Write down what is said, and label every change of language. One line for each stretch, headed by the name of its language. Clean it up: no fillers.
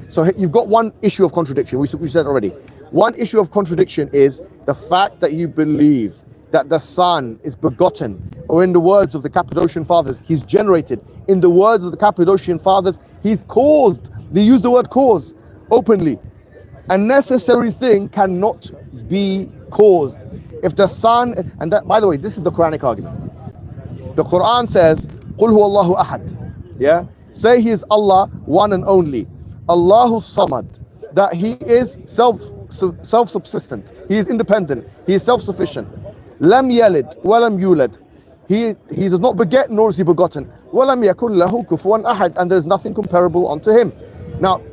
English: So you've got one issue of contradiction, we said already. One issue of contradiction is the fact that you believe that the Son is begotten, or in the words of the Cappadocian Fathers, he's generated. In the words of the Cappadocian Fathers, he's caused. They use the word cause openly. A necessary thing cannot be caused. If the Son, and that, by the way, this is the Quranic argument. The Quran says,
Arabic: قُلْ هُوَ اللَّهُ أَحَدٌ.
English: Yeah? Say he is Allah, one and only.
Arabic: Allahu Samad.
English: That he is self-subsistent. He is independent. He is self-sufficient.
Arabic: Lam yalid walam yulad.
English: He does not beget nor is he begotten.
Arabic: Walam yakun lahu kufuwan ahad.
English: And there is nothing comparable unto him. Now,